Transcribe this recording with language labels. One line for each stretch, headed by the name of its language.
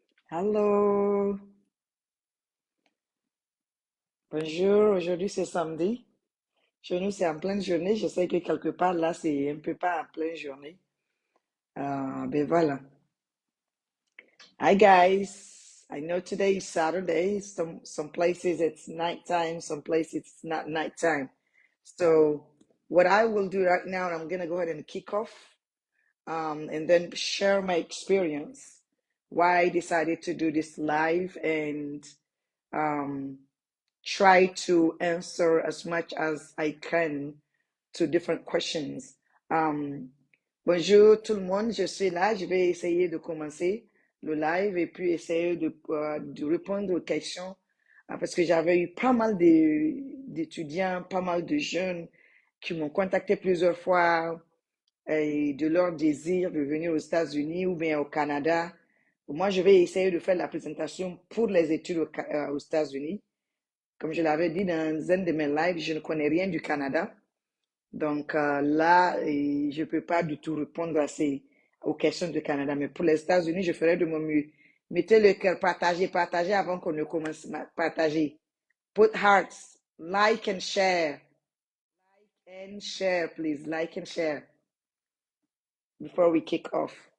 English: Hello.
French: Bonjour, aujourd'hui c'est samedi. Chez nous c'est en pleine journée. Je sais que quelque part là c'est un peu pas en pleine journée. Ben voilà.
English: Hi guys. I know today is Saturday. Some places it's nighttime, some places it's not nighttime. So what I will do right now, I'm gonna go ahead and kick off and then share my experience, why I decided to do this live and um, try to answer as much as I can to different questions.
French: Bonjour tout le monde, je suis là, je vais essayer de commencer. le live et puis essayer de répondre aux questions parce que j'avais eu pas mal d'étudiants, pas mal de jeunes qui m'ont contacté plusieurs fois et de leur désir de venir aux États-Unis ou bien au Canada. Moi, je vais essayer de faire la présentation pour les études aux États-Unis. Comme je l'avais dit dans un de mes lives, je ne connais rien du Canada. Donc là, je ne peux pas du tout répondre aux questions du Canada. Mais pour les États-Unis, je ferai de mon mieux. Mettez le cœur, partagez, partagez avant qu'on ne commence à partager.
English: Put hearts, like and share. And share, please. Like and share before we kick off.